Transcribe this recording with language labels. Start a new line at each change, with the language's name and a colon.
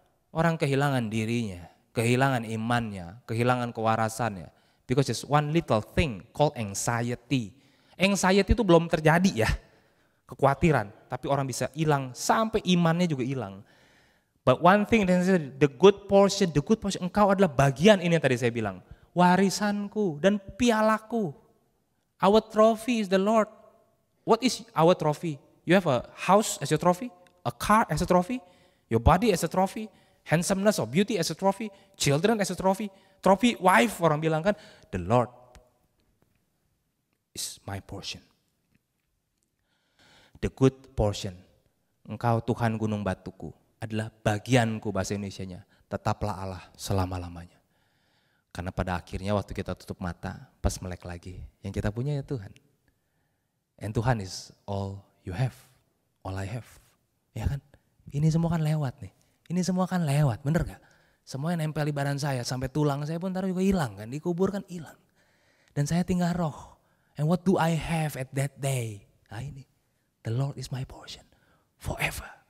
Indonesian: Orang kehilangan dirinya, kehilangan imannya, kehilangan kewarasannya.
English: Because just one little thing called anxiety.
Indonesian: Anxiety itu belum terjadi ya, kekhawatiran. Tapi orang bisa hilang sampai imannya juga hilang.
English: But one thing, the good portion,
Indonesian: engkau adalah bagian ini yang tadi saya bilang. Warisanku dan pialaku.
English: Our trophy is the Lord. What is our trophy? You have a house as your trophy, a car as a trophy, your body as a trophy, handsomeness or beauty as a trophy, children as a trophy, trophy wife
Indonesian: orang bilang kan,
English: the Lord is my portion. The good portion,
Indonesian: engkau Tuhan gunung batuku, adalah bagianku bahasa Indonesianya, tetaplah Allah selama-lamanya. Karena pada akhirnya waktu kita tutup mata, pas melek lagi, yang kita punya ya Tuhan.
English: And Tuhan is all you have, all I have.
Indonesian: Ya kan? Ini semua kan lewat nih. Ini semua kan lewat, bener gak? Semua yang nempel di badan saya, sampai tulang saya pun taruh juga hilang kan, dikubur kan hilang. Dan saya tinggal roh.
English: And what do I have at that day? Nah ini, the Lord is my portion, forever.